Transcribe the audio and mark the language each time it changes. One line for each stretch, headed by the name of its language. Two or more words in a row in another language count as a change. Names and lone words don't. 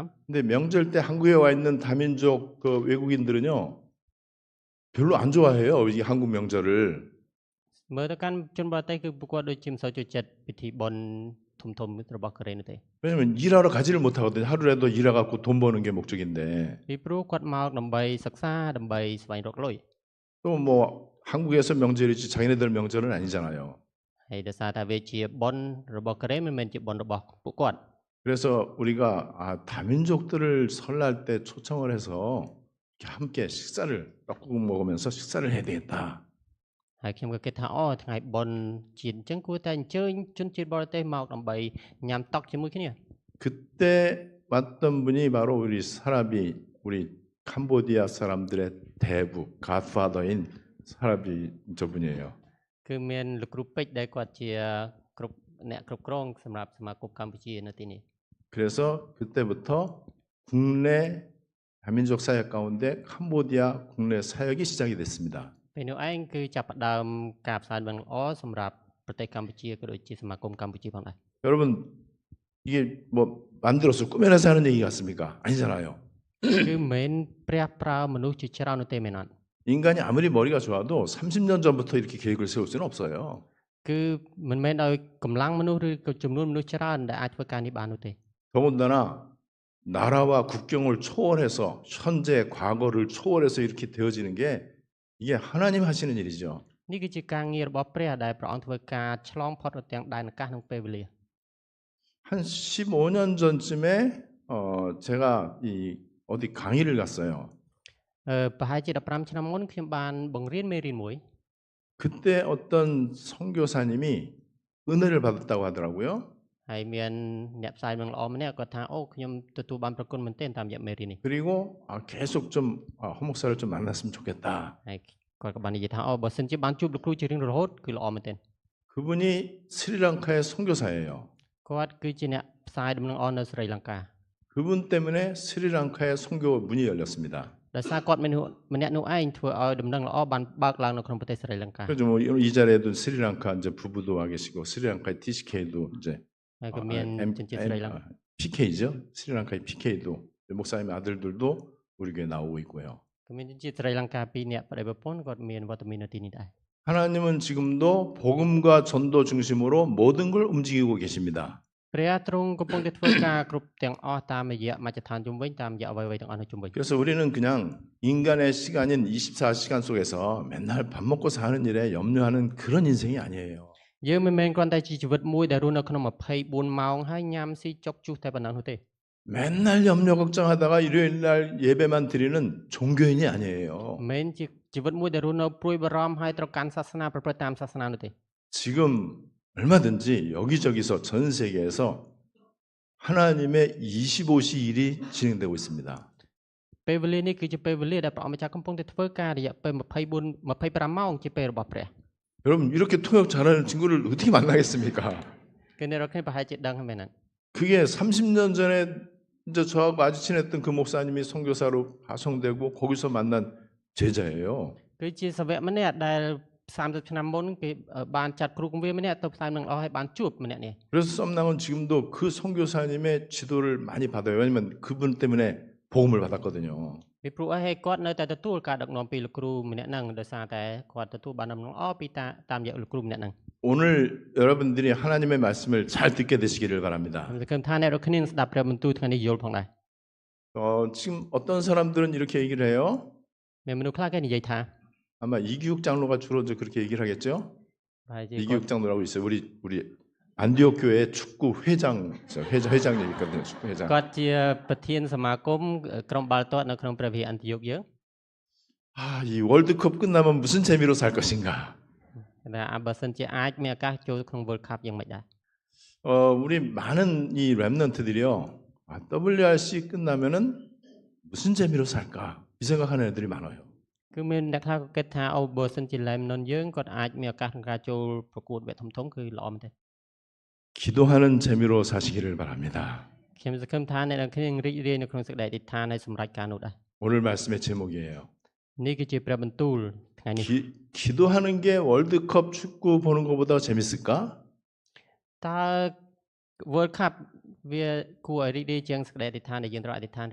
Korean: 근데 명절 때 한국에 와 있는 다민족 그 외국인들은요. 별로 안 좋아해요. 이 한국 명절을.
Khmer: មើលទៅកាន់ជនបរទេសគឺពួកគាត់ដូចជាមិនសូវចូលចិត្តពិធីបុណ្យធំរបស់កូរ៉េនោះទេ
Korean: 왜냐면 일하러 가지를 못하거든요. 하루라도 일해갖고 돈 버는 게 목적인데.
Khmer: ពីព្រោះគាត់មកដើម្បីសិក្សាដើម្បីស្វែងរកលុយ
Korean: 또 뭐 한국에서 명절이지 자기네들 명절은 아니잖아요.
Khmer: ហើយដោយសារតែវាជាបុណ្យរបស់កូរ៉េមិនមែនជាបុណ្យរបស់ពួកគាត់
Korean: 그래서 우리가 다민족들을 설날 때 초청을 해서 이렇게 함께 식사를 떡국 먹으면서 식사를 해야 되겠다.
Khmer: ហើយខ្ញុំក៏គិតថាថ្ងៃបុណ្យជាតិអញ្ចឹងគួរតែអញ្ជើញជនជាតិបរទេសមកដើម្បីញ៉ាំតុជាមួយគ្នា
Korean: 그때 왔던 분이 바로 우리 캄보디아 사람들의 대부 갓파더인 사람이 저분이에요.
Khmer: គឺមានលោកគ្រូពេជ្រដែលគាត់ជាអ្នកគ្រប់គ្រងសម្រាប់សមាគមកម្ពុជានៅទីនេះ
Korean: 그래서 그때부터 국내 다민족 사역 가운데 캄보디아 국내 사역이 시작이 됐습니다.
Khmer: ពេលនោះឯងគឺចាប់ផ្ដើមការផ្សាយដំណឹងល្អសម្រាប់ប្រទេសកម្ពុជាក៏ដូចជាសមាគមកម្ពុជាផងដែរ
Korean: 여러분 이게 뭐 만들어서 꾸며내서 하는 얘기 같습니까? 아니잖아요.
Khmer: គឺមិនមែនព្រះប្រើមនុស្សជាច្រើននោះទេមែនអត់
Korean: 인간이 아무리 머리가 좋아도 30년 전부터 이렇게 계획을 세울 수는 없어요.
Khmer: គឺមិនមែនដោយកម្លាំងមនុស្សឬក៏ចំនួនមនុស្សច្រើនដែលអាចធ្វើការនេះបាននោះទេ
Korean: 더군다나 나라와 국경을 초월해서 현재 과거를 초월해서 이렇게 되어지는 게 이게 하나님 하시는 일이죠.
Khmer: នេះគឺជាការងាររបស់ព្រះដែលព្រះអង្គធ្វើការឆ្លងផុតទៅទាំងដែនអាកាសនិងពេលវេលា
Korean: 한 15년 전쯤에 제가 어디 강의를 갔어요.
Khmer: ប្រហែលជា15ឆ្នាំមុនខ្ញុំបានបង្រៀនមេរៀនមួយ
Korean: 그때 어떤 선교사님이 은혜를 받았다고 하더라고요.
Khmer: ហើយមានអ្នកផ្សាយដំណឹងល្អម្នាក់គាត់ថាខ្ញុំទទួលបានប្រគុណមែនទែនតាមរយៈមេរៀននេះ
Korean: 그리고 계속 좀 허목사를 좀 만났으면 좋겠다.
Khmer: ហើយគាត់ក៏បាននិយាយថាបើសិនជាបានជួបលោកគ្រូជារៀងរហូតគឺល្អមែនទែន
Korean: 그분이 스리랑카의 선교사예요.
Khmer: គាត់គឺជាអ្នកផ្សាយដំណឹងល្អនៅស្រីលង្កា
Korean: 그분 때문에 스리랑카의 선교 문이 열렸습니다.
Khmer: ដោយសារគាត់មានម្នាក់នោះឯងធ្វើឲ្យដំណឹងល្អបានបើកឡើងនៅក្នុងប្រទេសស្រីលង្កា
Korean: 그래서 뭐이 자리에도 스리랑카 이제 부부도 와 계시고 스리랑카의 TCK도 이제
Khmer: ហើយក៏មានជនជាតិស្រីលង្កា
Korean: PK죠. 스리랑카의 PK도 목사님 아들들도 우리 교회 나오고 있고요.
Khmer: ក៏មានជនជាតិស្រីលង្កា2នាក់ប្តីប្រពន្ធគាត់មានវត្តមាននៅទីនេះដែរ
Korean: 하나님은 지금도 복음과 전도 중심으로 모든 걸 움직이고 계십니다.
Khmer: ព្រះទ្រង់កំពុងតែធ្វើការគ្រប់ទាំងអស់តាមរយៈមជ្ឈដ្ឋានជុំវិញតាមរយៈអ្វីៗទាំងអស់នៅជុំវិញ
Korean: 그래서 우리는 그냥 인간의 시간인 24시간 속에서 맨날 밥 먹고 사는 일에 염려하는 그런 인생이 아니에요.
Khmer: យើងមិនមែនគ្រាន់តែជាជីវិតមួយដែលរស់នៅក្នុង24ម៉ោងហើយញ៉ាំស៊ីចុកជុះតែប៉ុណ្ណឹងនោះទេ
Korean: 맨날 염려 걱정하다가 일요일 날 예배만 드리는 종교인이 아니에요.
Khmer: មិនមែនជាជីវិតមួយដែលរស់នៅព្រួយបារម្ភហើយត្រូវកាន់សាសនាប្រព្រឹត្តតាមសាសនានោះទេ
Korean: 지금 얼마든지 여기저기서 전 세계에서 하나님의 25시 일이 진행되고 있습니다.
Khmer: ពេលវេលានេះគឺជាពេលវេលាដែលព្រះអង្គម្ចាស់កំពុងតែធ្វើការរយៈពេល25ម៉ោងជាពេលរបស់ព្រះ
Korean: 여러분 이렇게 통역 잘하는 친구를 어떻게 만나겠습니까?
Khmer: គឺអ្នករកគ្នាប្រហែលជាដឹងហើយមែនទេ
Korean: 그게 30년 전에 이제 저하고 아주 친했던 그 목사님이 선교사로 파송되고 거기서 만난 제자예요.
Khmer: គឺជាសាវកម្នាក់ដែល30ឆ្នាំមុនគេបានចាត់គ្រូគង្វាលម្នាក់ទៅផ្សាយនឹងល្អឲ្យបានជួបម្នាក់នេះ
Korean: 그래서 썸남은 지금도 그 선교사님의 지도를 많이 받아요. 왜냐면 그분 때문에 복음을 받았거든요.
Khmer: ពីព្រោះអីគាត់នៅតែទទួលការដឹកនាំពីលោកគ្រូម្នាក់ហ្នឹងដោយសារតែគាត់ទទួលបានដំណឹងល្អពីតាមរយៈលោកគ្រូម្នាក់ហ្នឹង
Korean: 오늘 여러분들이 하나님의 말씀을 잘 듣게 되시기를 바랍니다.
Khmer: ខ្ញុំសង្ឃឹមថាអ្នករកគ្នានឹងស្ដាប់ព្រះបន្ទូលថ្ងៃនេះយល់ផងដែរ
Korean: 지금 어떤 사람들은 이렇게 얘기를 해요.
Khmer: មានមនុស្សខ្លះគេនិយាយថា
Korean: 아마 이기욱 장로가 주로 이제 그렇게 얘기를 하겠죠.
Khmer: ប្រហែលជា
Korean: 이기욱 장로라고 있어요. 우리 안디옥 교회 축구 회장 회장님 있거든요. 축구 회장.
Khmer: គាត់ជាប្រធានសមាគមក្រុមបាល់ទាត់នៅក្នុងព្រះវិហារអន្តយុគយើង
Korean: 아, 이 월드컵 끝나면 무슨 재미로 살 것인가.
Khmer: ថាបើសិនជាអាចមានឱកាសចូលក្នុង World Cup យ៉ាងម៉េចដែរ
Korean: 우리 많은 이 랩런트들이요. WRC 끝나면은 무슨 재미로 살까 이 생각하는 애들이 많아요.
Khmer: គឺមានអ្នកខ្លះក៏គិតថាអូបើសិនជា Lemnon យើងគាត់អាចមានឱកាសក្នុងការចូលប្រកួតវគ្គធំៗគឺល្អមែនទេ
Korean: 기도하는 재미로 사시기를 바랍니다.
Khmer: ខ្ញុំសង្ឃឹមថាអ្នកទាំងគ្នានឹងរីករាយនៅក្នុងសេចក្តីអធិដ្ឋានហើយសម្រេចការនោះដែរ
Korean: 오늘 말씀의 제목이에요.
Khmer: នេះគឺជាព្រះបន្ទូលថ្ងៃនេះ
Korean: 기도하는 게 월드컵 축구 보는 것보다 재밌을까?
Khmer: តើ World Cup វាគួរឲ្យរីករាយជាងសេចក្តីអធិដ្ឋានដែលយើងត្រូវអធិដ្ឋានឬ